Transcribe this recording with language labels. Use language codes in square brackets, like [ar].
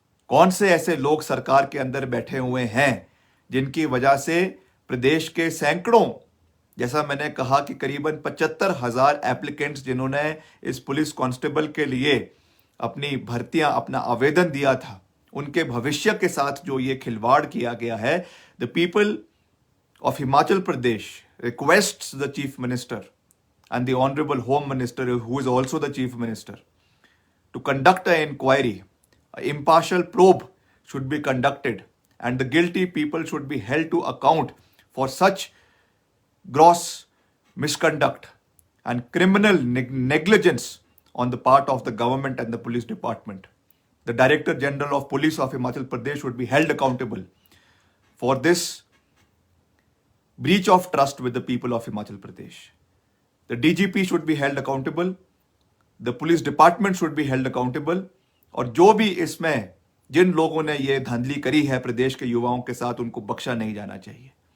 [hi] कौन से ऐसे लोग सरकार के अंदर बैठे हुए हैं जिनकी वजह से प्रदेश के सैकड़ों, जैसा मैंने कहा कि करीबन 75 हज़ार एप्लीकेंट्स जिन्होंने इस पुलिस कांस्टेबल के लिए अपनी भर्तियां, अपना आवेदन दिया था, उनके भविष्य के साथ जो ये खिलवाड़ किया गया है। [en] The people of Himachal Pradesh requests the chief minister and the honorable home minister, who is also the chief minister, to conduct an inquiry. An impartial probe should be conducted and the guilty people should be held to account for such gross misconduct and criminal negligence on the part of the government and the police department. The Director General of Police of Himachal Pradesh should be held accountable for this breach of trust with the people of Himachal Pradesh. The DGP should be held accountable. The police department should be held accountable. [hi] और जो भी इसमें जिन लोगों ने ये धांधली करी है प्रदेश के युवाओं के साथ, उनको बख्शा नहीं जाना चाहिए।